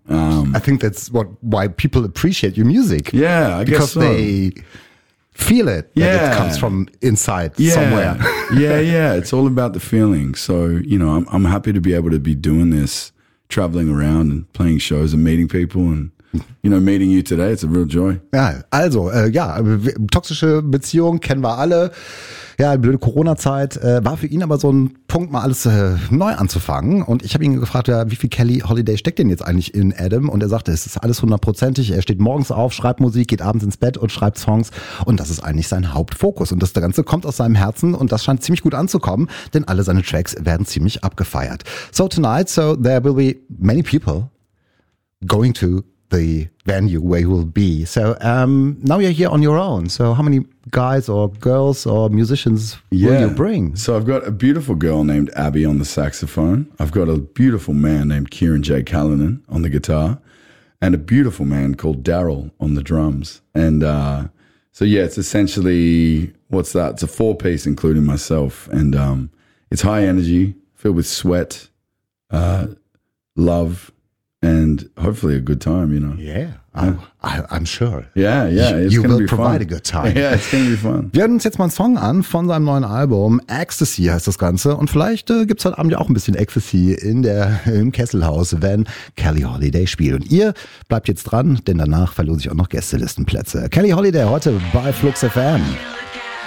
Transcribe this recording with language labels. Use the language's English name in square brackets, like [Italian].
[English] I think that's why people appreciate your music. Yeah, I guess so. Because they feel it, that it comes from inside somewhere. yeah. It's all about the feeling. So, you know, I'm happy to be able to be doing this, traveling around and playing shows and meeting people and, you know, meeting you today. It's a real joy. [German] Ja, also, toxische Beziehung kennen wir alle. Ja, blöde Corona-Zeit. War für ihn aber so ein Punkt, mal alles neu anzufangen. Und ich habe ihn gefragt, wie viel Kelly Holiday steckt denn jetzt eigentlich in Adam? Und er sagte, es ist alles hundertprozentig. Er steht morgens auf, schreibt Musik, geht abends ins Bett und schreibt Songs. Und das ist eigentlich sein Hauptfokus. Und das Ganze kommt aus seinem Herzen. Und das scheint ziemlich gut anzukommen, denn alle seine Tracks werden ziemlich abgefeiert. [English] So tonight, so there will be many people going to the venue where you will be. So now you're here on your own. So how many guys or girls or musicians will you bring? So I've got a beautiful girl named Abby on the saxophone. I've got a beautiful man named Kieran J. Callinan on the guitar and a beautiful man called Daryl on the drums. And so it's essentially, what's that? It's a four-piece including myself. And it's high energy, filled with sweat, love, and hopefully a good time, you know. I'm sure. It's gonna be fun. You will provide a good time. Yeah, it's gonna be fun. [German] Wir hören uns jetzt mal einen Song an von seinem neuen Album. Ecstasy heißt das Ganze. Und vielleicht gibt's heute Abend ja auch ein bisschen Ecstasy im Kesselhaus, wenn Kelly Holiday spielt. Und ihr bleibt jetzt dran, denn danach verlose ich auch noch Gästelistenplätze. Kelly Holiday heute bei Flux FM.